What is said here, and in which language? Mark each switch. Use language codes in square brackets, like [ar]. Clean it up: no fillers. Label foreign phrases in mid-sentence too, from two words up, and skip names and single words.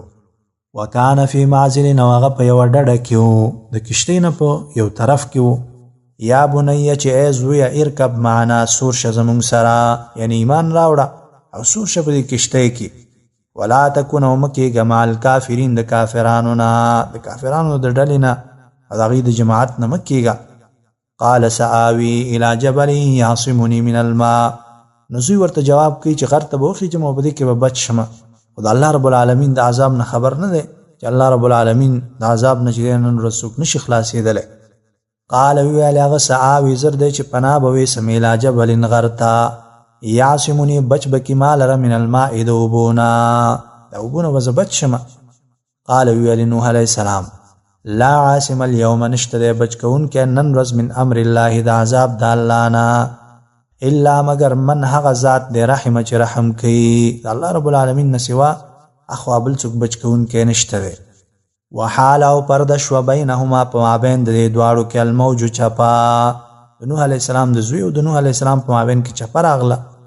[ar] وکانه فی معزل [ps] او هغه په یوه ډډه کې و، د کښتۍ نه په یو طرف کې و. [ar] یا بنیه [ps] چې ای زویه ارکب معنا سور شه زمونږ سره، یعنی ایمان راوړه او سور شه په دې کښتۍ کې. [ar] ولا تکن [ps] او مه کېږه [ar] مع الکافرین [ps] د کافرانو نه، د کافرانو د ډلې نه او د هغوی د جماعت نه مه کېږه. [ar] قال سآوي الى جبل یعصمني من الماء، [ps] نو زوی ورته جواب کوي چې غر ته به وخېږم او په دې کې به بچ شمه. خو د [ar] الله رب العالمین [ps] د عذاب نه خبر نه دی چې [ar] الله رب العالمین [ps] د عذاب نه چې دی نن ورځ څوک نشي خلاصېدلی. قال ویل هغه سآوي زر دی چې پناه به ویسم [ar] الی جبل [ps] غر ته، یعصمني بچ به کې ما لره [ar] من الماء [ps] د اوبو نه، د اوبو نه به زه بچ شمه. قال ویل نوح [ar] علیه السلام لا عاصم اليوم [ps] نشته دی بچ کوونکی نن ورځ [ar] من امر الله [ps] د عذاب د الله نه، الا مگر من هغه ذات دی رحمه چې رحم کوي، د [ar] الله رب العالمین [ps] نه سوا اخوا بل څوک بچ کوونکی نشته دی. وحال او پرده شوه بینهما په مابین د دې دواړو کې الموج چپه، د نوح [ar] علیه السلام [ps] د زوی او د نوح [ar] علیه السلام [ps] په مابین کې چپه راغله.